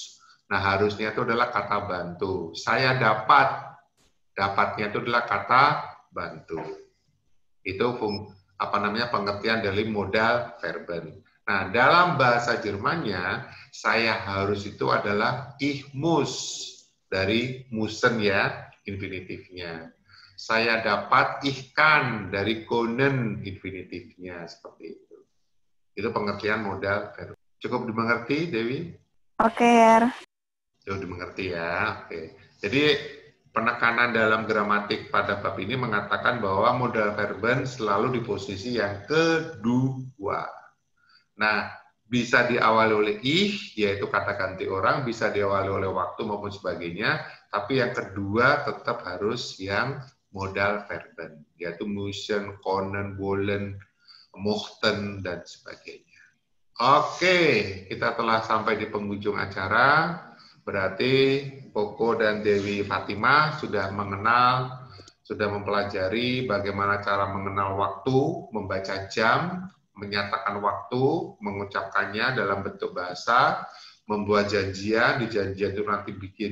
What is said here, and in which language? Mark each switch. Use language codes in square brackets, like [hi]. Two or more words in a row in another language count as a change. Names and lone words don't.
[id] Nah, harusnya itu adalah kata bantu. Saya dapat. Dapatnya itu adalah kata bantu. Itu pengertian dari [de] modal verben. [id] Nah, dalam bahasa Jermannya, saya harus itu adalah [de] ich muss. [id] Dari müssen ya, infinitifnya. Saya dapat [de] ich kann [id] dari können, infinitifnya. Seperti itu. Itu pengertian [de] modal verben. [id] Cukup dimengerti, Dewi? Oke, ya. Cukup dimengerti ya. Oke. Jadi penekanan dalam gramatik pada bab ini mengatakan bahwa [de] modal verben [id] selalu di posisi yang kedua. Nah, bisa diawali oleh ich, yaitu kata ganti orang, bisa diawali oleh waktu maupun sebagainya, tapi yang kedua tetap harus yang [de] modal verben, [id] yaitu [de] müssen, können, wollen, mochten, [id] dan sebagainya. Oke, kita telah sampai di penghujung acara, berarti Koko dan Dewi Fatima sudah mengenal, sudah mempelajari bagaimana cara mengenal waktu, membaca jam, menyatakan waktu, mengucapkannya dalam bentuk bahasa, membuat janjian, di janjian itu nanti bikin,